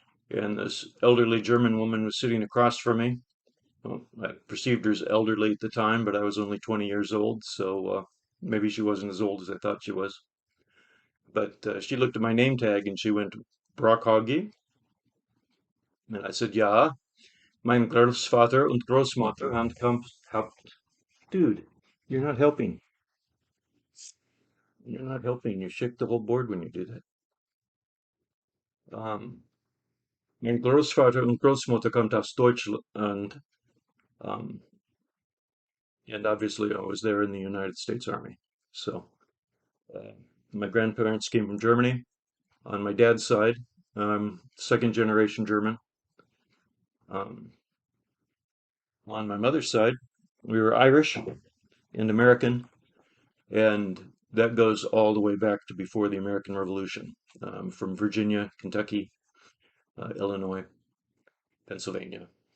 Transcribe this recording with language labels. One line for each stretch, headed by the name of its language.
English: And this elderly German woman was sitting across from me. Well, I perceived her as elderly at the time, but I was only 20 years old, so maybe she wasn't as old as I thought she was. But she looked at my name tag and she went, Brockhage? And I said,
German: Ja, mein Großvater und Großmutter habt.
English: Dude, you're not helping. You're not helping. You shake the whole board when you do that.
German: Mein Großvater und Großmutter kommt aus Deutschland.
English: Um, and obviously I was there in the United States Army. So uh, my grandparents came from Germany on my dad's side, second generation German. Um, on my mother's side, we were Irish and American, and that goes all the way back to before the American Revolution, from Virginia, Kentucky, Illinois, Pennsylvania.